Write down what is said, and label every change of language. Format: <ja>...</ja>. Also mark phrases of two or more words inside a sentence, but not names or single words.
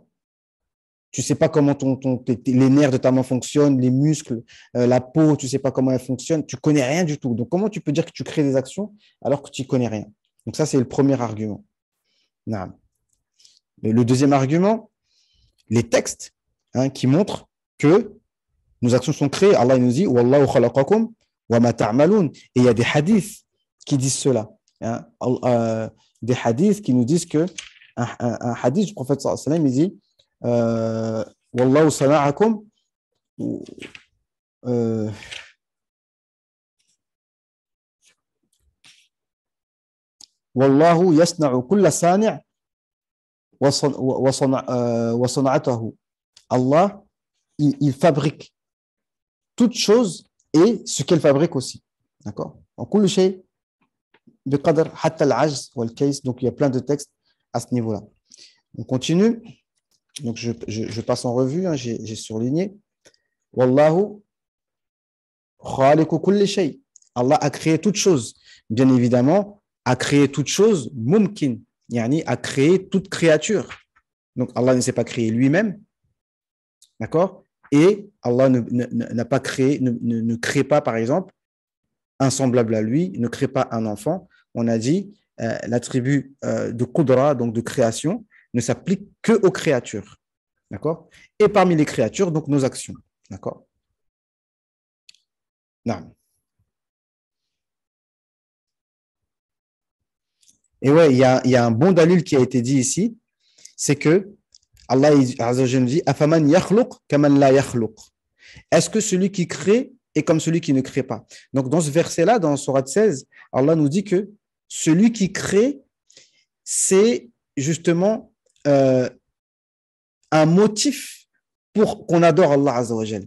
<fr>Tu ne sais pas comment les nerfs de ta main fonctionnent, les muscles, la peau, tu ne sais pas comment elle fonctionne. Tu ne connais rien du tout. Donc, comment tu peux dire que tu crées des actions alors que tu ne connais rien? Donc, ça, c'est le premier argument. Non. Le deuxième argument, les textes qui montrent que nos actions sont créées. Allah nous dit «</fr> <ar>والله خلقكم وما تعملون</ar> <fr>» Et il y a des hadiths qui disent cela. Des hadiths qui nous disent que un hadith du prophète</fr> <ar>صلى الله عليه وسلم,</ar> <fr>il dit</fr> <ar>والله صنعكم والله يصنع كل صانع وصنعته.</ar> <fr>Allah, il fabrique toute chose et ce qu'elle fabrique aussi. D'accord?</fr> <ar>إن كل شيء بقدر حتى العجز والكيس.</ar> <fr>Donc il y a plein de textes à ce niveau-là. On continue. Donc, je passe en revue, j'ai surligné.</fr> <ar>والله خالق كل شيء.</ar> <fr>Allah a créé toute chose. Bien évidemment, a créé toute chose mumkin, yani a créé toute créature. Donc, Allah ne s'est pas créé lui-même. D'accord? et Allah n'a pas créé, ne crée pas, par exemple, un semblable à lui, ne crée pas un enfant. On a dit l'attribut de Qudra, donc de création, ne s'applique que aux créatures. D'accord? Et parmi les créatures, donc nos actions. D'accord? Non. Et ouais, il y a un bon dalil qui a été dit ici, c'est que Allah</fr> <ar>عز وجل</ar> <fr>dit</fr> <ar>أفمن يخلق كمن لا يخلق.</ar> <fr>Est-ce que celui qui crée est comme celui qui ne crée pas? Donc, dans ce verset-là, dans Surat 16, Allah nous dit que celui qui crée, c'est justement un motif pour qu'on adore Allah</fr> <ar>عز وجل.</ar>